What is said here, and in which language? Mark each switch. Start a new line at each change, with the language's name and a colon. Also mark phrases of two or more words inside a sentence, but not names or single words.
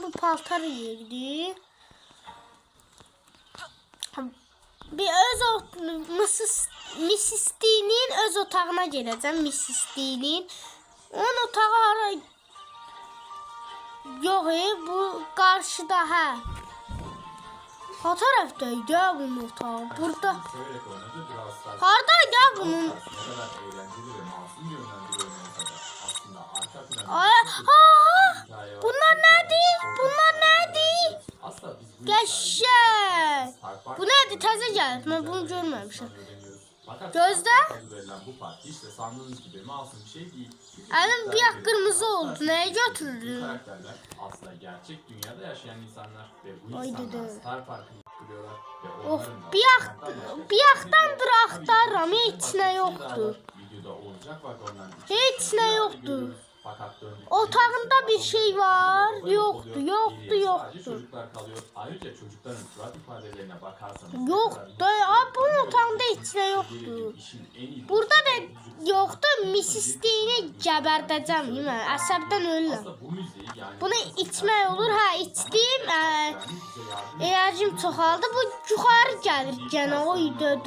Azerbaijani: Bu paltar yeridir. Bir Mrs. T'nin öz otağına geləcəm. Mrs. T'nin. Onun otağı hara? Yox, bu qarşıda, hə. Ha tərəfdəydi ha bunun otağı. Burada.
Turkish: Severek oynadı Brawl Stars.
Azerbaijani: Hardaydı ha bunun?
Turkish: Ne kadar eğlenceli ve masum görünen bir oyun olsa da aslında arka planda
Azerbaijani: Ay,
Turkish: hikaye var.
Azerbaijani: bunlar nədir? Bunlar nədir?
Turkish: Asla biz bu
Azerbaijani: Qəşəng.
Turkish: hikayeyi
Azerbaijani: Bu nədir? Təzə gəlib. Mən bunu görməmişəm.
Turkish: öğreniyoruz. Fakat Gözde. adı verilen bu parti hiç de sandığınız gibi masum bir şey değil. Çünkü
Azerbaijani: Əlim bir
Turkish: çocuklar
Azerbaijani: qırmızı
Turkish: ve
Azerbaijani: oldu. Nəyə Bu götürürüm?
Turkish: karakterler aslında gerçek dünyada yaşayan insanlar ve bu
Azerbaijani: Ay
Turkish: insanlar
Azerbaijani: dede.
Turkish: Star Park'ı kuruyorlar ve
Azerbaijani: Of,
Turkish: onların da
Azerbaijani: bir yaxdandır axtarıram, heç nə yoxdur.
Turkish: Videoda olacak vagonlar
Azerbaijani: Heç nə
Turkish: içinde
Azerbaijani: yoxdur.
Turkish: görüyoruz. Fakat döndükçe
Azerbaijani: Otağında bir şey var.
Turkish: Böyle
Azerbaijani: Yoxdur,
Turkish: oluyor.
Azerbaijani: yoxdur,
Turkish: Geriye sadece
Azerbaijani: yoxdur.
Turkish: çocuklar kalıyor. Ayrıca çocukların surat ifadelerine bakarsanız
Azerbaijani: Yoxdur. Ay, bunun otağında heç nə yoxdur. Burada da yoxdur. Mrs. T'ni gəbərdəcəm, mən əsəbdən ölürəm. Bunu içmək olur, hə, içdim. Enerjim çoxaldı. Bu yuxarı gəlir gənə o idədə.